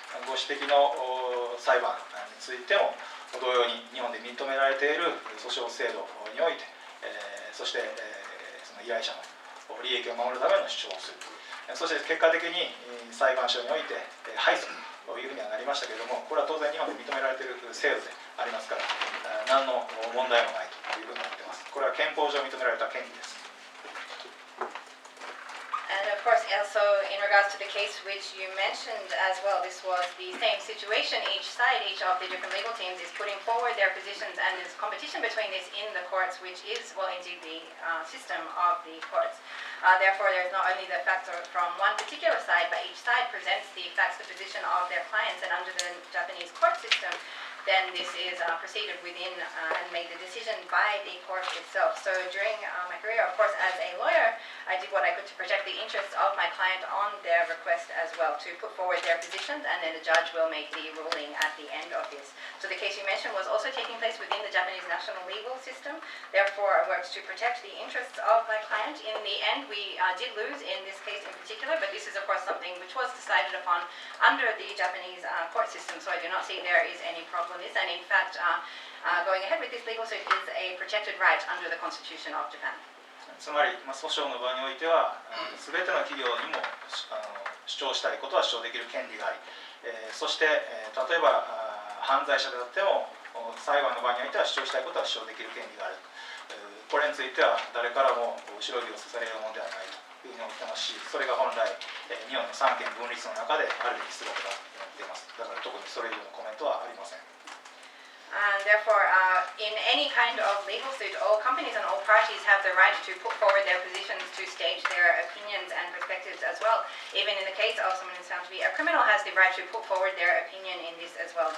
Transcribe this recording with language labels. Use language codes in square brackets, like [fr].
[ja] ご指摘の裁判についても同様に日本で認められている訴訟制度において、そしてその依頼者の利益を守るための主張をする、そして結果的に裁判所において敗訴というふうにはなりましたけれども、これは当然日本で認められている制度でありますから、何の問題もないというふうになっています。これは憲法上認められた権利です。 [en] And of course, as So in regards to the case which you mentioned as well, this was the same situation. Each of the different legal teams is putting forward their positions, and there's competition between this in the courts, which is, well, indeed the system of the courts. Therefore, there's not only the facts from one particular side, but each side presents the facts, the position of their clients, and under the Japanese court system, then this is proceeded within and made the decision by the court itself. So during my career, of course, as a lawyer, I did what I could to protect the interests of my client on their request as well, to put forward their positions, and then the judge will make the ruling at the end of this. So the case you mentioned was also taking place within the Japanese national legal system. Therefore, I worked to protect the interests of my client. In the end, we did lose in this case in particular, but this is, of course, something which was decided upon under the Japanese court system, so I do not see there is any problem with this. And in fact, going ahead with this legal suit is a protected right under the Constitution of Japan. [ja] つまり、訴訟の場においては、すべての企業にも主張したいことは主張できる権利があり、そして、例えば犯罪者であっても、裁判の場においては主張したいことは主張できる権利がある。これについては誰からも後ろ指をさされるものではないというふうに思ってますし、それが本来、日本の三権分立の中であるべき姿だと思っています。だから特にそれ以上のコメントはありません。 [en] And therefore, in any kind of legal suit, all companies and all parties have the right to put forward their positions, to state their opinions and perspectives as well. Even in the case of someone who's found to be a criminal has the right to put forward their opinion in this as well.